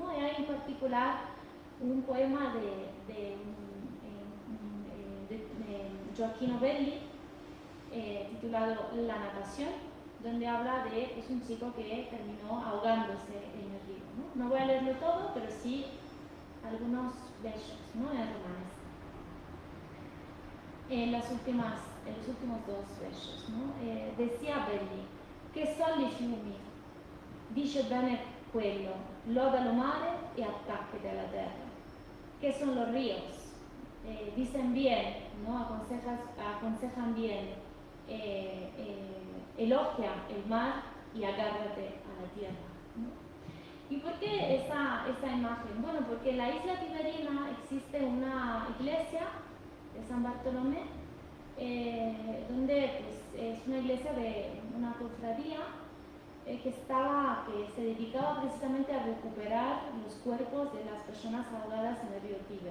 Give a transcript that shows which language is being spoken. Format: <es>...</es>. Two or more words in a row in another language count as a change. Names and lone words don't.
<es>Y hay en particular un poema de Gioacchino Belli titulado La natación, donde habla de pues, un chico que terminó ahogándose en el río, ¿no? No voy a leerlo todo, pero sí algunos versos, ¿no? En romanesco. En los últimos dos versos, ¿no?</es> <it>Decía Belli, che sono i fiumi, dice bene quello, loda lo mare e attaccati alla terra.</it> <es>¿Qué son los ríos? Dicen bien, ¿no? Aconsejan bien, elogia el mar y agárrate a la tierra, ¿no? ¿Y por qué esa imagen? Bueno, porque en la isla Tiberina existe una iglesia de San Bartolomé, donde pues, es una iglesia de una cofradía que se dedicaba precisamente a recuperar los cuerpos de las personas ahogadas en el río Tíber.</es>